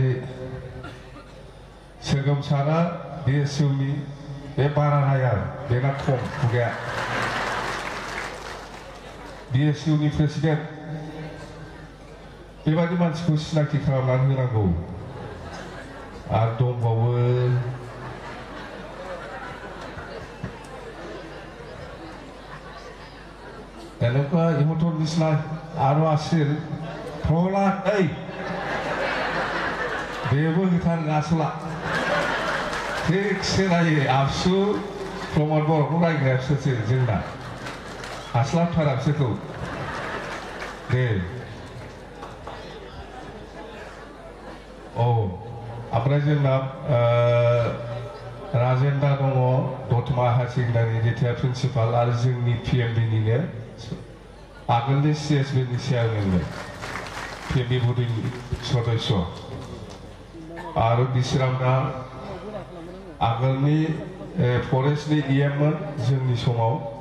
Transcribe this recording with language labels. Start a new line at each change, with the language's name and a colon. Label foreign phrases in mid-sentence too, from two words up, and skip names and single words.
Bodo: सोगोमसारा बिएसइउनि बे बारा हाया बेना खम खुगाया बिएसइउनि प्रेसिडेन्ट बेबादि मानसिखौ सिनाखि खालामनानै होनांगौ आरो दंबावो
Assamese: এনেকুৱা ইহঁতৰ নিচিনা আৰু আছিল প্ৰহ্লাদ
Bodo: बेबो होथार आसला थिगसे रायो आबसु प्रमद बर'खौ रायग्राया बिसोरसो जोंना हास्लाबथारा बिसोरखौ दे औ ओमफ्राय जोंना राजेन्द्र दङ दतमा हायार सेकेन्डारि रिटायार्ड प्रिन्सिपाल आरो जोंनि पिएमबिनिनो आगोलनि सिएसबिनि चेयारमेनमोन पिएमबि बडिनि सदस्य आरो बिसोरना आगोलनि फरेस्टनि इएममोन जोंनि समाव